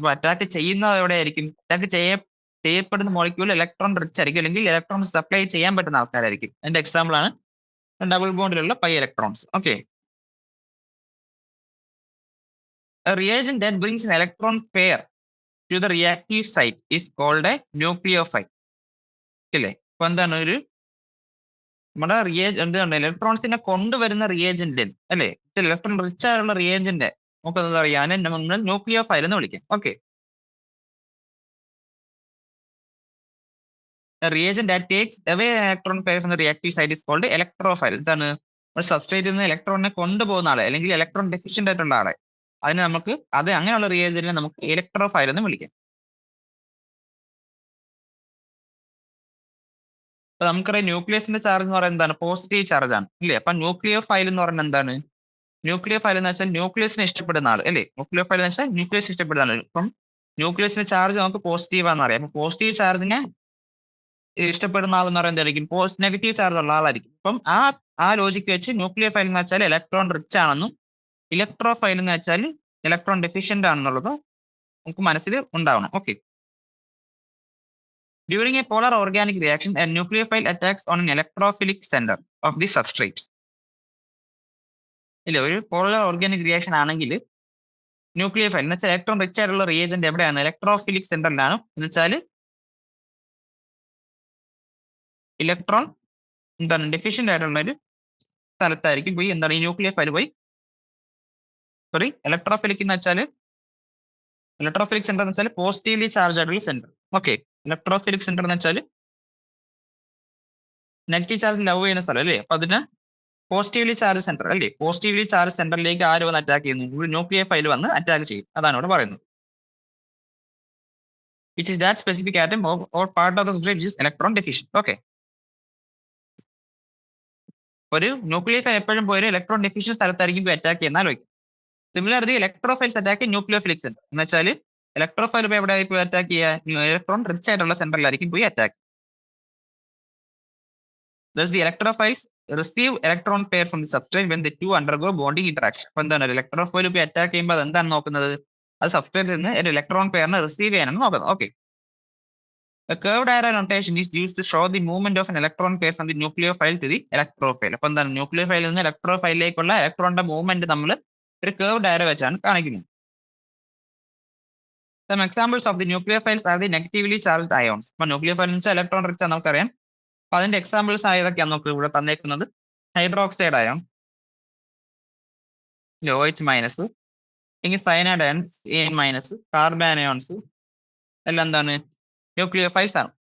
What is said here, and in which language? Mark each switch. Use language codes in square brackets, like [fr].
[ml] അപ്പോൾ അറ്റാക്ക് ചെയ്യുന്നത് എവിടെ ആയിരിക്കും, അറ്റാക്ക് ചെയ്യപ്പെടുന്ന മോളിക്യൂൾ ഇലക്ട്രോൺ റിച്ച് ആയിരിക്കും, അല്ലെങ്കിൽ ഇലക്ട്രോൺസ് സപ്ലൈ ചെയ്യാൻ പറ്റുന്ന ആൾക്കാരായിരിക്കും. അതിന്റെ എക്സാമ്പിൾ ആണ് double ബോണ്ടിലുള്ള pi electrons. [en] Okay, a reagent that brings an electron pair to the reactive site is called a nucleophile. [ml] ഇല്ലേ, ഇപ്പൊ എന്താണ് ഒരു നമ്മുടെ എന്താണ് ഇലക്ട്രോൺസിനെ കൊണ്ടുവരുന്ന റിയേജന്റ് അല്ലേ, ഇലക്ട്രോൺ റിച്ച് ആയുള്ള റിയേജന്റ് നമുക്ക് എന്താ പറയാ, നമ്മൾ ന്യൂക്ലിയോഫൈൽ എന്ന് വിളിക്കാം. [en] Okay, reagent that takes away an electron pair from the reactive site is called electrophile. [ml] എന്താണ്, സബ്സ്ട്രേറ്റിൽ നിന്ന് ഇലക്ട്രോണിനെ കൊണ്ടുപോകുന്ന ആളെ, അല്ലെങ്കിൽ ഇലക്ട്രോൺ ഡെഫിഷ്യന്റ് ആയിട്ടുള്ള ആളെ അതിനെ നമുക്ക് അങ്ങനെയുള്ള റിയേജന്റിനെ നമുക്ക് ഇലക്ട്രോഫൈൽ എന്ന് വിളിക്കാം. അപ്പൊ നമുക്കറിയാം ന്യൂക്ലിയസിന്റെ ചാർജ് എന്ന് പറയുന്നത് എന്താണ്? പോസിറ്റീവ് ചാർജ് ആണ് ഇല്ലേ? അപ്പൊ ന്യൂക്ലിയോഫൈൽ എന്ന് പറയുന്നത് എന്താണ്? ന്യൂക്ലിയോഫൈൽ എന്ന് വെച്ചാൽ ന്യൂക്ലിയസിനെ ഇഷ്ടപ്പെടുന്ന ആൾ അല്ലേ? ന്യൂക്ലിയോഫൈൽ എന്ന് വെച്ചാൽ ന്യൂക്ലിയസ് ഇഷ്ടപ്പെടുന്ന ആൾ. ഇപ്പം ന്യൂക്ലിയസിന്റെ ചാർജ് നമുക്ക് പോസിറ്റീവ് ആണെന്ന് അറിയാം. അപ്പൊ പോസിറ്റീവ് ചാർജിനെ ഇഷ്ടപ്പെടുന്ന ആൾ എന്ന് പറയുന്നത് ആയിരിക്കും? നെഗറ്റീവ് ചാർജ് ഉള്ള ആളായിരിക്കും. അപ്പം ആ ലോജിക്ക് വെച്ച് ന്യൂക്ലിയോഫൈൽ എന്ന് വെച്ചാൽ ഇലക്ട്രോൺ റിച്ച് ആണെന്നും ഇലക്ട്രോഫൈൽ എന്ന് വെച്ചാൽ ഇലക്ട്രോൺ ഡെഫിഷ്യന്റ് ആണെന്നുള്ളത് നമുക്ക് മനസ്സിൽ ഉണ്ടാവണം. Okay. [en] During a polar organic reaction, a nucleophile attacks on an electrophilic center of the substrate. [ml] ഇല്ല, ഒരു പോളർ ഓർഗാനിക് റിയാക്ഷൻ ആണെങ്കിൽ ന്യൂക്ലിയോഫൈൽ എന്ന് വെച്ചാൽ ഇലക്ട്രോൺ റിച്ച് ആയിട്ടുള്ള റിയേജന്റ് എവിടെയാണ്? ഇലക്ട്രോഫിലിക് സെന്ററിലാണ്. എന്ന് വെച്ചാൽ ഇലക്ട്രോൺ എന്താണ് ഡെഫിഷ്യന്റ് ആയിട്ടുള്ള ഒരു സ്ഥലത്തായിരിക്കും പോയി എന്താണ് ഈ ന്യൂക്ലിയോഫൈൽ പോയി ഇലക്ട്രോഫിലിക് എന്ന് വെച്ചാൽ ഇലക്ട്രോഫിലിക് സെന്റർ എന്ന് വെച്ചാൽ പോസിറ്റീവ്ലി ചാർജ് ആയിട്ടുള്ള സെന്റർ. ഓക്കെ. ഇലക്ട്രോഫിലിക് സെന്റർ എന്ന് വെച്ചാൽ നെഗറ്റീവ് ചാർജ് ലവ് ചെയ്യുന്ന സ്ഥലം അല്ലേ? അപ്പൊ അതിന് പോസിറ്റീവ്ലി ചാർജ് സെന്റർ അല്ലേ? പോസിറ്റീവ്ലി ചാർജ് സെന്ററിലേക്ക് ആര് വന്ന് അറ്റാക്ക് ചെയ്യുന്നു? ഒരു ന്യൂക്ലിയോഫൈൽ വന്ന് അറ്റാക്ക് ചെയ്യും. അതാണ് ഇവിടെ പറയുന്നത്. [en] Which is that specific atom or part of the substrate which is electron deficient. Okay. [ml] ഒരു ന്യൂക്ലിയോഫൈൽ എപ്പോഴും പോയി ഇലക്ട്രോൺ ഡെഫിഷ്യൻ സ്ഥലത്തായിരിക്കും പോയി അറ്റാക്ക് ചെയ്യുന്ന ആലോചിക്കും. Similarly electrophiles attack nucleophilic centre എന്ന് വെച്ചാൽ ഇലക്ട്രോഫൈൽ എവിടെ പോയി അറ്റാക്ക് ചെയ്യുക? ഇലക്ട്രോൺ റിച്ച് ആയിട്ടുള്ള സെന്ററിലായിരിക്കും പോയി attack. [en] Thus the electrophiles receive electron pair from the substrate when the two undergo bonding interaction. [ml] അപ്പൊ എന്താണ് ഇലക്ട്രോഫൈൽ പോയി അറ്റാക്ക് ചെയ്യുമ്പോൾ അത് എന്താണ് നോക്കുന്നത്? അത് സബ്സ്ട്രേറ്റിൽ നിന്ന് ഒരു ഇലക്ട്രോൺ പെയറിനെ റിസീവ് ചെയ്യാനാണ് നോക്കുന്നത്. Okay. [en] A curved arrow notation is used to show the movement of an electron pair from the nucleophile to the electrophile. [ml] അപ്പൊ എന്താണ് ന്യൂക്ലിയോഫൈലിൽ നിന്ന് ഇലക്ട്രോഫൈലിലേക്കുള്ള ഇലക്ട്രോണിന്റെ മൂവ്മെന്റ് നമ്മൾ ഒരു curved arrow വെച്ചാണ് കാണിക്കുന്നത്. [en] Some examples of the nucleophiles are the negatively charged ions. [ml] അപ്പൊ nucleophile എന്ന് വെച്ചാൽ ഇലക്ട്രോൺ റിച്ച് ആണ് നമുക്കറിയാം. അപ്പൊ അതിന്റെ എക്സാമ്പിൾസ് ഏതൊക്കെയാണ് നമുക്ക് ഇവിടെ തന്നേക്കുന്നത്? ഹൈഡ്രോക്സൈഡ് അയോൺ, OH മൈനസ്, അല്ലെങ്കിൽ cyanide iron CN minus, carbon ions എല്ലാം എന്താണ് ന്യൂക്ലിയോഫൈൽസ് ആണ്.